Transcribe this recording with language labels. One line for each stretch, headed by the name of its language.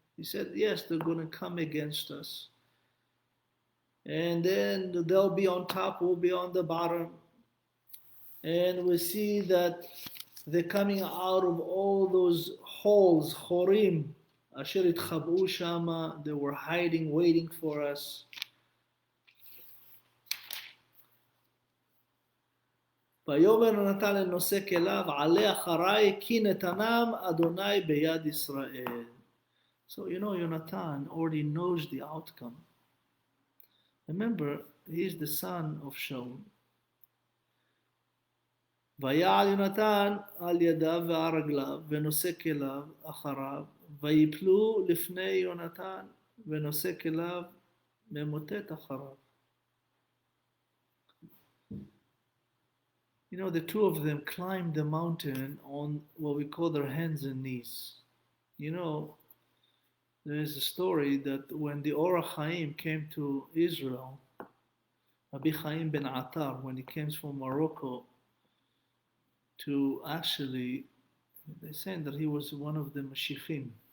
English: He said, yes, they're going to come against us. And then they'll be on top, we'll be on the bottom. And we see that they're coming out of all those holes, chorim,
Hebrew: asher itchabu shama,
English: they were hiding, waiting for us.
Hebrew: ויאמר נתן לנושא כליו, עלה אחריי, כי נתנם אדוני ביד ישראל.
English: So you know, Jonathan already knows the outcome. Remember, he is the son of Shaul.
Hebrew: ויעל יונתן על ידיו ועל רגליו, ונושא כליו אחריו, ויפלו לפני יונתן, ונושא כליו ממוטט אחריו.
English: You know, the two of them climbed the mountain on what we call their hands and knees. You know, there is a story that when the Or HaChaim came to Israel, Rabbi Chaim ben Attar, when he came from Morocco, to actually, they said that he was one of the Mashiachim.